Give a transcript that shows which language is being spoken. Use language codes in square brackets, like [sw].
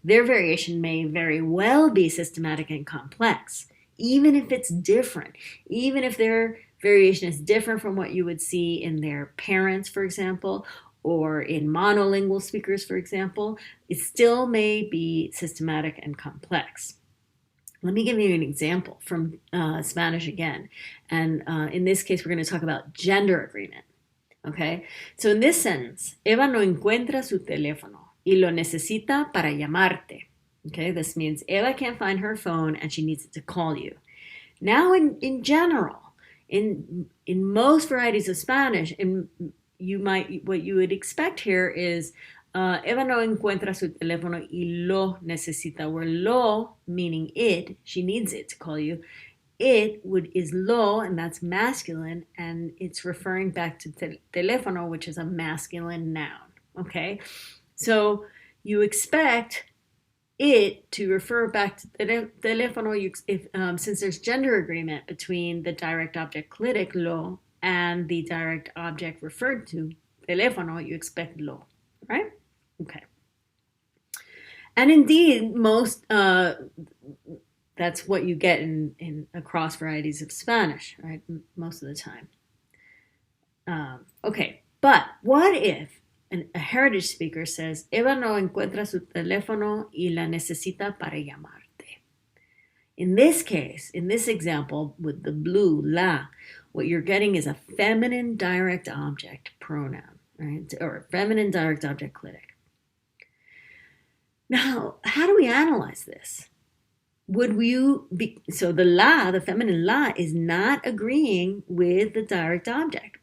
[en] Their variation may very well be systematic and complex, even if it's different, even if their variation is different from what you would see in their parents, for example, or in monolingual speakers, for example, it still may be systematic and complex. Let me give you an example from Spanish again. And in this case, we're going to talk about gender agreement. Okay? So in this sentence, [es] Eva no encuentra su teléfono y lo necesita para llamarte. [en] Okay? This means Eva can't find her phone and she needs it to call you. Now, in general, in most varieties of Spanish, what you would expect here is [es] Eva no encuentra su teléfono y lo necesita, [en] where lo meaning it, she needs it to call you. It is lo, and that's masculine, and it's referring back to teléfono, which is a masculine noun. Okay, so you expect it to refer back to teléfono since there's gender agreement between the direct object clitic lo and the direct object referred to teléfono, you expect lo, right? Okay. And indeed, most that's what you get in across varieties of Spanish, right? Most of the time. Okay, but what if a heritage speaker says, [es] Eva no encuentra su teléfono y la necesita para llamarte? [en] In this case, in this example with the blue la, what you're getting is a feminine direct object pronoun, right? Or feminine direct object clitic. Now, how do we analyze this? So the feminine la is not agreeing with the direct object.